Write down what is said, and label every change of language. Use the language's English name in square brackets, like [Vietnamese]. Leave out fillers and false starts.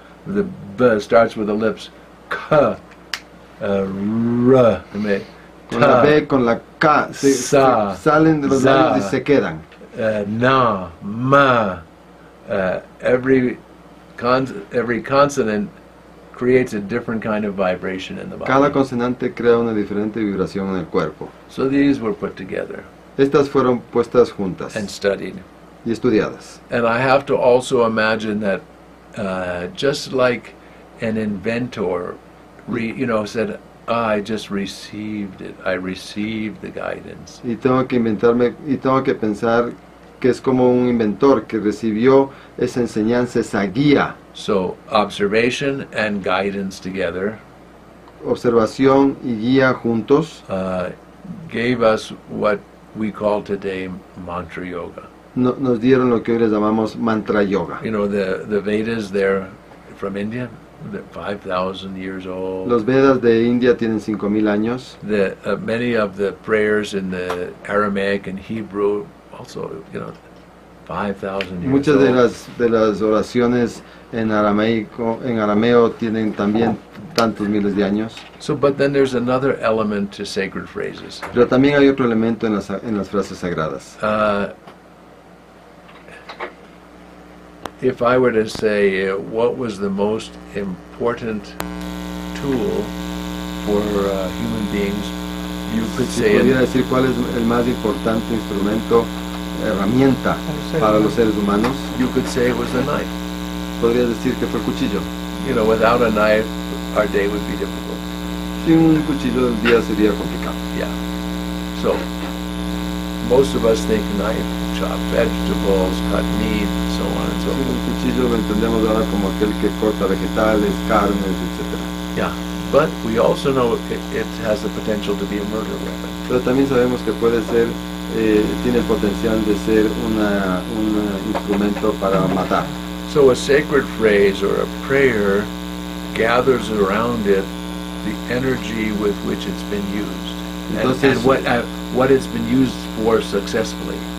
[English] The b starts with the lips. K, r, [Spanish] Con la B, con la K, salen de los labios y se quedan. na, ma. [English] Every consonant creates a different kind of vibration in the body. [Spanish] Cada consonante crea una diferente vibración en el cuerpo. [English] So these were put together [Spanish] Estas fueron puestas juntas [English] and studied. [Spanish] y estudiadas. [English] And I have to also imagine that just like an inventor, said, I just received it. I received the guidance. [Spanish] Y tengo que pensar que es como un inventor que recibió esa enseñanza, esa guía. [English] So observation and guidance together [Spanish] Observación y guía juntos [English] gave us what we call today mantra yoga. [Spanish] nos dieron lo que hoy les llamamos mantra yoga. [English] The Vedas, they're from India, they're 5,000 years old. [Spanish] Los Vedas de India tienen 5,000 años. [English] Many of the prayers in the Aramaic and Hebrew also, 5,000 years [Spanish] Muchas [English] old. [Spanish] de las oraciones en arameo tienen también tantos miles de años. [English] So, but then there's another element to sacred phrases. [Spanish] Pero también hay otro elemento en las frases sagradas. [English] If I were to say what was the most important tool for human beings, you could [Spanish] Si [English] say [Spanish] pudiera decir cuál es el más importante instrumento, herramienta para los seres humanos, [English] you could say it was the knife. [Spanish] podría decir que fue el cuchillo. [English] Without a knife, our day would be difficult. [Spanish] Sin un cuchillo el día sería complicado. [English] Yeah. So, most of us think knife, chop vegetables, cut meat, so on and so [Spanish] Sí, [English] forth. [Spanish] un cuchillo lo entendemos ahora como aquel que corta vegetales, carnes, etc. [English] Yeah. But we also know it has the potential to be a murder weapon. [Spanish] Pero también sabemos que puede ser, tiene el potencial de ser un instrumento para matar. [English] So a sacred phrase or a prayer gathers around it the energy with which it's been used [Spanish] Entonces, [English] and what it's been used for successfully.